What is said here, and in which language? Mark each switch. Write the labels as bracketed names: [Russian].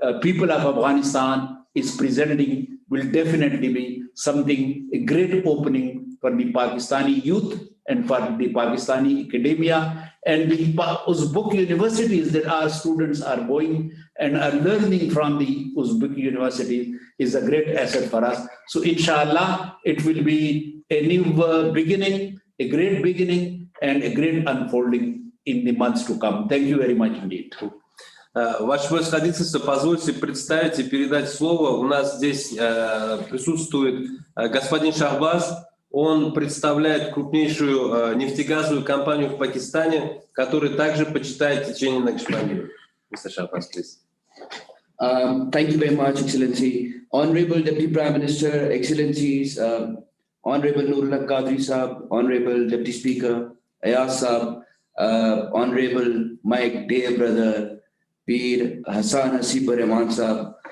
[English] people of Afghanistan is presenting will definitely be something, a great opening for the Pakistani youth and for the Pakistani academia and the Uzbek universities that our students are going and are learning from the Uzbek universities is a great asset for us. So inshallah, it will be a new beginning, a great beginning and a great unfolding in the months to come. Thank you very much indeed. [Russian] Ваше Превосходительство, позвольте представить и передать слово. У нас здесь присутствует господин Шахбаз. Он представляет крупнейшую нефтегазовую компанию в Пакистане, которая также почитает течение Накшбандии. [English] Mr. Shahbaz, please. Thank you very much, Excellency. Honorable Deputy Prime Minister, Excellencies, Honorable Nurullah Qadri Saab, Honorable Deputy Speaker, Ayaz Saab, Honorable my dear brother, Peer Hassan Hasib Rahman Saab.